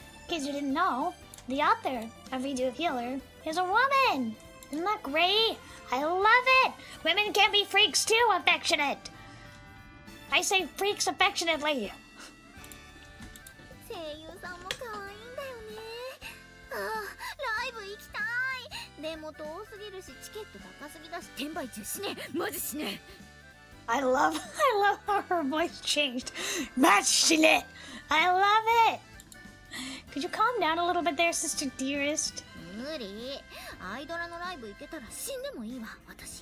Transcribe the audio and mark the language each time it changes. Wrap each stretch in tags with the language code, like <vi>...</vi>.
<en>In case you didn't know, the author of Redo of Healer is a woman. Isn't that great? I love it! Women can be freaks too, affectionate! I say freaks affectionately.</en> <ja>声優さんも可愛いんだよね。ああ、ライブ行きたい。でも遠すぎるしチケット高すぎだし転売中しね。マジしね。</ja> <en>I love how her voice changed. Mashine! I love it! Could you calm down a little bit there, Sister Dearest?</en> <ja>無理。アイドラのライブ行けたら死んでもいいわ、私。</ja>